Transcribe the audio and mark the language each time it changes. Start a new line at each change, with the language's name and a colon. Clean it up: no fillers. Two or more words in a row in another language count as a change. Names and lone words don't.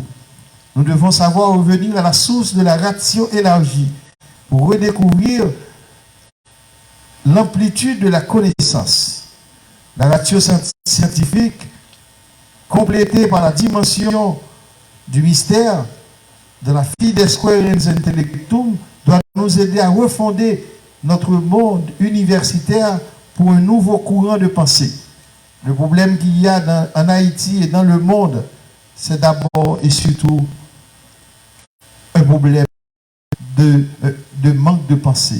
French: Nous devons savoir revenir à la source de la ratio élargie pour redécouvrir l'amplitude de la connaissance. La ratio scientifique, complétée par la dimension du mystère de la
Latin: fides quaerens intellectum,
French: doit nous aider à refonder notre monde universitaire pour un nouveau courant de pensée. Le problème qu'il y a en Haïti et dans le monde, c'est d'abord et surtout un problème de manque de pensée.